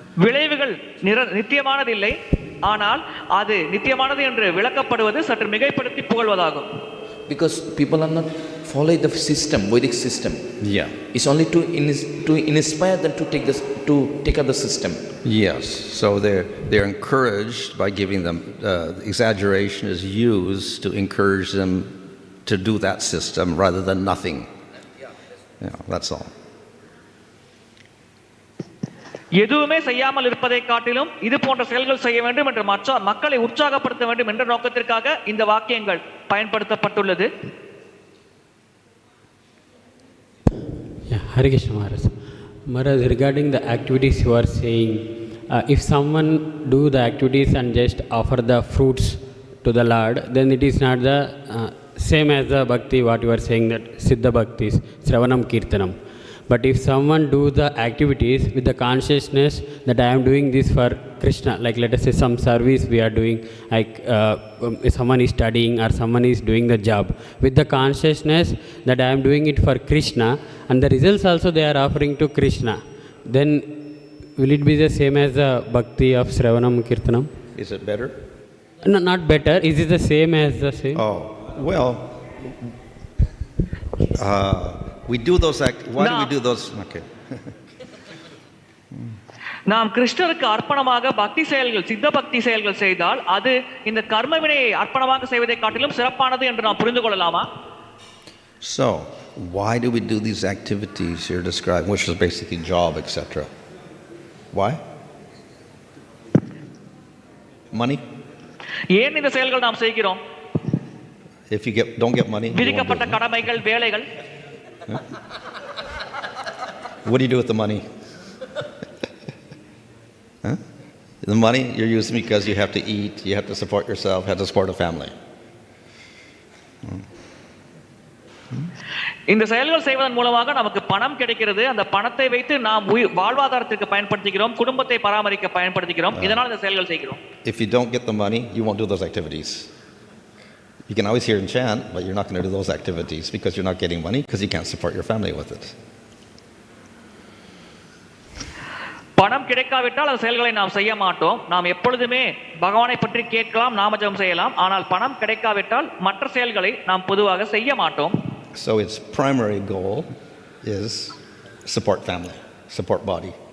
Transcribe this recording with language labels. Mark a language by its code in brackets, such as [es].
[ta] விளைவுகள் நித்தியமானதில்லை, ஆனால் அது நித்தியமானது என்று விளக்கப்படுவது சற்று மிகைப்படுத்தி புகழ்வதாகும். [en] Because people are not following the system, Vedic system. Yeah. It's only to inspire them to take up the system. Yes. So they're encouraged by giving them exaggeration is used to encourage them to do that system rather than nothing. Yeah, that's all. [ta] எதுவுமே செய்யாமல் இருப்பதை காட்டிலும் இது போன்ற செயல்கள் செய்ய வேண்டும் என்று மக்களை உற்சாகப்படுத்த வேண்டும் என்ற நோக்கத்திற்காக இந்த வாக்கியங்கள் பயன்படுத்தப்பட்டுள்ளது. [en] Hare Krishna Maharaj. Maharaj, regarding the activities you are saying, if someone do the activities and just offer the fruits to the Lord, then it is not the same as the bhakti what you are saying, that Siddha Bhaktis, Sravanam Kirtanam. But if someone do the activities with the consciousness that I am doing this for Krishna, like let us say some service we are doing, like someone is studying or someone is doing the job, with the consciousness that I am doing it for Krishna and the results also they are offering to Krishna, then will it be the same as the bhakti of Sravanam Kirtanam? Is it better? No, not better. Is it the same as the same? Oh, well, we do those why do we do those? Okay. [ta] நாம் கிருஷ்ணருக்கு அர்ப்பணமாக பக்தி செயல்கள், சித்த பக்தி செயல்கள் செய்தால் அது இந்த கர்ம வினையை அர்ப்பணமாக செய்வதை காட்டிலும் சிறப்பானது என்று நாம் புரிந்து கொள்ளலாமா? [en] So, why do we do these activities you're describing, which is basically job, etc.? Why? Money? [ta] ஏன் இந்த செயல்கள் நாம் செய்கிறோம்? [en] If you don't get money, [ta] விதிக்கப்பட்ட கடமைகள், வேலைகள். [en] What do you do with the money? Huh? The money you're using because you have to eat, you have to support yourself, you have to support a family. [ta] இந்த செயல்கள் செய்வதன் மூலமாக நமக்கு பணம் கிடைக்கிறது. அந்த பணத்தை வைத்து நாம் வாழ்வாதாரத்திற்கு பயன்படுத்துகிறோம், குடும்பத்தை பராமரிக்க பயன்படுத்துகிறோம். இதனால் இந்த செயல்கள் செய்கிறோம். [en] If you don't get the money, you won't do those activities. You can always hear and chant, but you're not going to do those activities because you're not getting money, because you can't support your family with it. [ta] பணம் கிடைக்காவிட்டால் அந்த செயல்களை நாம் செய்ய மாட்டோம். நாம் எப்பொழுதுமே பகவானை பற்றி கேட்கலாம், நாமஜபம் செய்யலாம். ஆனால் பணம் கிடைக்காவிட்டால் மற்ற செயல்களை நாம் பொதுவாக செய்ய மாட்டோம். [en] So its primary goal is support family, support body.